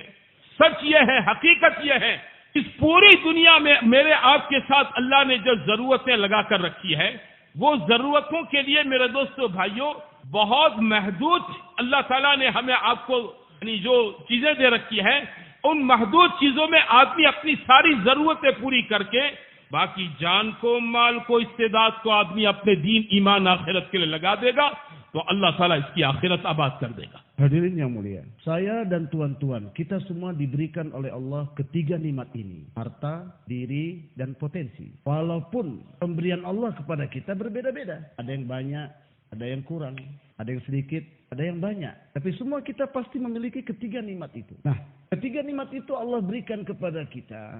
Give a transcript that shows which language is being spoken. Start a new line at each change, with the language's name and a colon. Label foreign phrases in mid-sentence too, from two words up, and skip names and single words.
Hindi: सच ये है, हकीकत ये है, इस पूरी दुनिया में मेरे आपके साथ अल्लाह ने जो जरूरतें लगा कर रखी है, वो जरूरतों के लिए मेरे दोस्तों भाइयों बहुत महदूद अल्लाह ताला ने हमें आपको यानी जो चीजें दे रखी है, उन महदूद चीजों में आदमी अपनी सारी जरूरतें पूरी करके बाकी जान को, माल को, इस्तेदाद को आदमी अपने दीन, ईमान, आखिरत के लिए लगा देगा, तो अल्लाह ताला इसकी आखिरत आबाद कर देगा।
Indonesian: Hadirin yang mulia, saya dan tuan-tuan, kita semua diberikan oleh Allah ketiga nikmat ini, harta, diri, dan potensi. Walaupun pemberian Allah kepada kita berbeda-beda, ada yang banyak, ada yang kurang, ada yang sedikit, ada yang banyak. Tapi semua kita pasti memiliki ketiga nikmat itu. Nah, ketiga nikmat itu Allah berikan kepada kita.